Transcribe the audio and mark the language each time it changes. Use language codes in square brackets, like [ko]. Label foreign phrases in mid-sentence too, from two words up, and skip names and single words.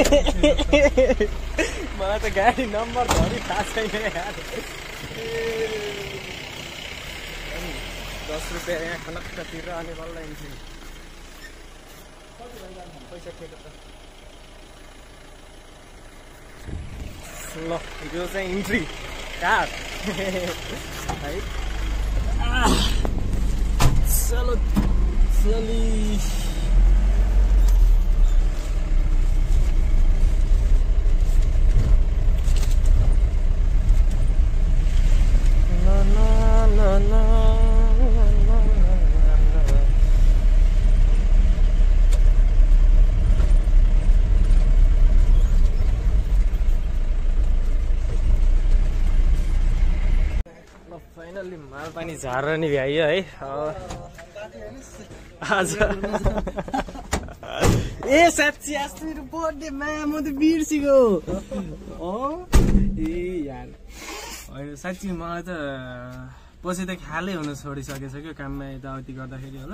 [ne] मलाई त गाडी नम्बर धरि थाहा छैन यार। 10 रुपियाँ यहाँ खनक्क तिरेर अनि बल्ल इन्ट्री। पैसा ठेक्यो त ल। यो चाहिँ इन्ट्री कार है। [hi] चलो चली ना ना ना ना। [ne] फाइनली माल पानी झारेर नि भ्याइयो है आज। ए साँच्ची अस्ति मेरो बर्थडेमा म त बिर्सिगो। ए यार होइन साँच्ची मलाई त पछि त ख्यालै हुन छोडिसकेछ क्या काममा यताउति गर्दाखेरि होला।